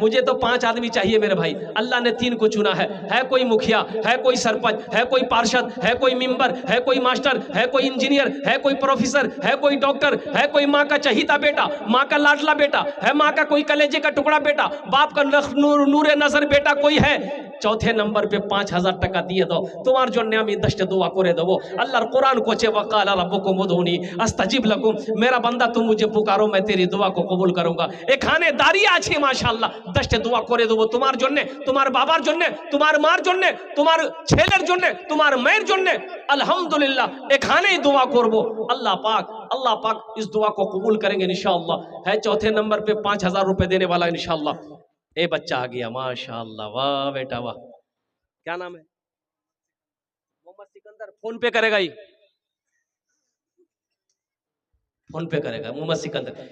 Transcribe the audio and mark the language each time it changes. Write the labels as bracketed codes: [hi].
[hi] मुझे तो 5 आदमी चाहिए मेरे भाई, अल्लाह ने 3 को चुना है कोई मुखिया, है कोई सरपंच, है कोई पार्षद, है कोई मेंबर, है कोई मास्टर, है कोई इंजीनियर, है कोई प्रोफेसर, है कोई डॉक्टर, है कोई माँ का चहीता बेटा, माँ का लाडला बेटा, है माँ का कोई कलेजे का टुकड़ा बेटा, बाप का नूरे नजर बेटा कोई है। चौथे नंबर पे 5000 टका दिए दो, तुम्हार जो नामी दस्ट दुआ करे दो। अल्लाह कुरान को चे [ar] वकाल रब्बुकुम उदूनी अस्तजिब लकुम, [hi] मेरा बंदा तुम मुझे पुकारो मैं तेरी दुआ को कबूल करूंगा। [bn] এখানে দাঁড়িয়ে আছি মাশাআল্লাহ, 10টা দোয়া করে দেব তোমার জন্য, তোমার বাবার জন্য, তোমার মার জন্য, তোমার ছেলের জন্য, তোমার মেয়ের জন্য। আলহামদুলিল্লাহ এখানেই দোয়া করব, [hi] अल्लाह पाक इस दुआ को कबूल करेंगे इंशाअल्लाह। है चौथे नंबर पे 5000 रुपए देने वाला इंशाअल्लाह। ए बच्चा आ गया माशाअल्लाह, वाह बेटा वाह। क्या नाम है? मोहम्मद सिकंदर। फोन पे करेगा ही, फोन पे करेगा मोहम्मद सिकंदर।